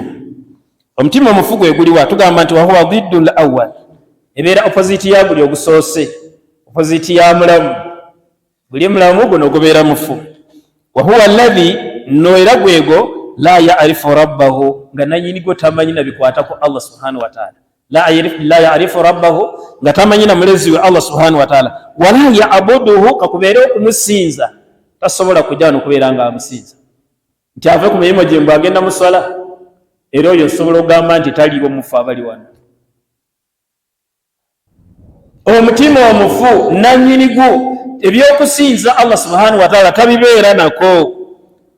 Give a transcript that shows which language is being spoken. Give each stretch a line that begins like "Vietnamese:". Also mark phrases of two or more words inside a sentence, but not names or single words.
Ganda: Omutima omufu gwe guliwa, tugamba nti
Arabic: وهو ضد الأول,
Ganda: ebeera opposite ya guli ogusoose, opposite ya mulamu. Buli mulamu guno gubeera mufu.
Arabic: وهو الذي,
Ganda: no era gwego
Arabic: لا يعرف ربه,
Ganda: nga nannyini gwe tamanyi na bikwata ku Allah
Arabic: سبحانه وتعالى. لا يعرف ربه,
Ganda: nga tamanyi na mulezi we Allah
Arabic: سبحانه وتعالى. ولا يعبده,
Ganda: kakubeera okumusinza, tasobola kujja n'okubeera nga amusinza. Nti ave ku mirimu gye mbu agenda mu swala, era oyo osobola okugamba nti taliiwo mufu abali wano. Omutima omufu nannyini gwo ebyokusinza Allah
Arabic: سبحانه وتعالى
Ganda: tabibeera nako.